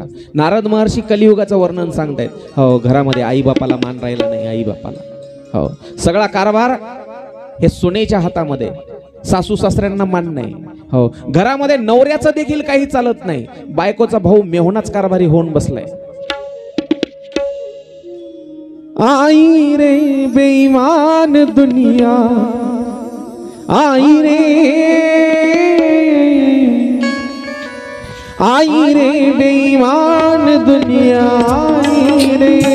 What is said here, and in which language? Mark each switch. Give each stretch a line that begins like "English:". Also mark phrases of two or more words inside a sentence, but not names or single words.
Marathi: नारद महर्षी कलियुगाचं वर्णन सांगतायत. हो, घरामध्ये आई बापाला मान राहिला नाही, आई बापाला. हो, सगळा कारभार हे सुनेच्या हातामध्ये, सासू सासऱ्यांना मान नाही. हो, घरामध्ये नवऱ्याचं देखील काही चालत नाही. बायकोचा भाऊ मेहुणाच कारभारी होऊन बसलाय.
Hindi: आई रे बेईमान दुनिया, आई रे, आई रे बेईमान दुनिया, आई रे,